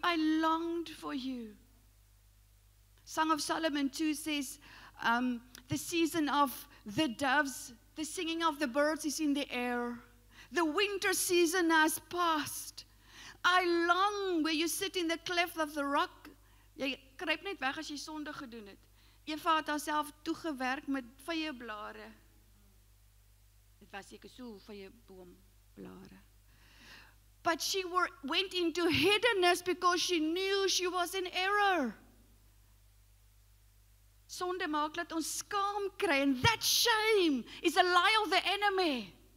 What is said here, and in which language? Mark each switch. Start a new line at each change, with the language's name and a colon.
English: I longed for you. Song of Solomon 2 says, the season of the doves, the singing of the birds is in the air. The winter season has passed. I long where you sit in the cleft of the rock.
Afrikaans: Jy kruip net weg as jy sonde gedoen het. Eva het haarself toegewerk met vye blare. Dit was seker so vye boomblare.
English: But she went into hiddenness because she knew she was in error.
Afrikaans: Sonde maak dat ons skaam kry,
English: and that shame is a lie of the enemy.